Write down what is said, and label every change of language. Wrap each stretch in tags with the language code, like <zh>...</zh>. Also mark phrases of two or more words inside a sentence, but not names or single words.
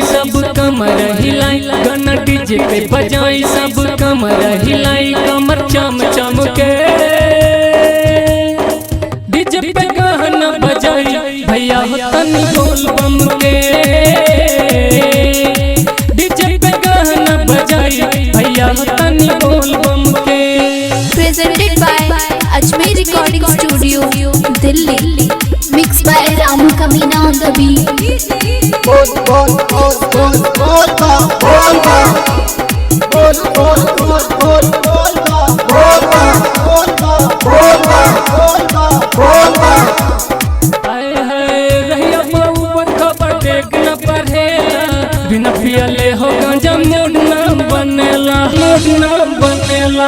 <bho>सब कमर हिलाई, गाना डीजे पे बजाई सब कमर हिलाई, कमर चम चम के डीजे पे गाना बजाई भैया हो तनी बोल बम के, डीजे पे गाना बजाई भैया हो तनी बोल बम के।</bho> <en>Presented by Ajmer Recording Studio, Delhi. Mixed by Ramu Kamina on the beat.</en> <bho>बोल बोल बोल बोल बोल बा बोल बा बोल बोल बोल बोल बोल बा बोल बा बोल बा बोल बा बोल बा बोल बा। आए हाय रहिया ऊपर खबर देख न पढ़ेला, बिना पियले हो गांजा मूड न बनेला, मूड न बनेला।</bho>